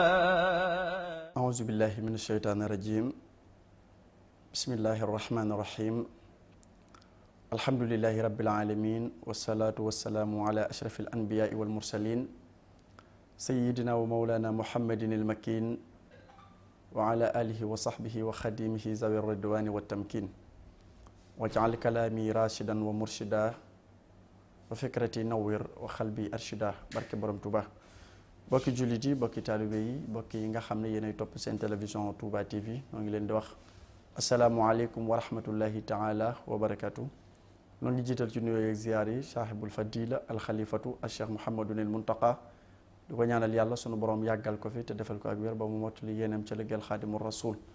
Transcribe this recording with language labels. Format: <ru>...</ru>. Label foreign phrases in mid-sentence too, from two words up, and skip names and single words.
<ar>أعوذ بالله من الشيطان الرجيم بسم الله الرحمن الرحيم الحمد لله رب العالمين والصلاة والسلام على أشرف الأنبياء والمرسلين سيدنا ومولانا محمد المكين وعلى آله وصحبه وخديمه ذوي الرضوان والتمكين واجعل كلامي راشدا ومرشدا وفكرتي نوّر وقلبي أرشدا</ar> <wo>barke borom Touba bokki jullit yi bokki taalibe yi bokki yi nga xam ne yéenay topp seen télévision Touba TV ñoo ngi leen di wax</wo> <ar>السلام عليكم ورحمة الله تعالى وبركاته</ar> <wo>ñoo ngi jiital ci nuyoo ak ziyaar yi</wo> <ar>صاحب الفضيلة</ar> <wo>alxalifatu al cheikh Mouhamadunil Muntaqa di ko ñaanal yàlla sunu borom yàggal ko fi te defal ko ak wér ba mu mottali yéenam ca liggéeyal xaadimu rasul</wo>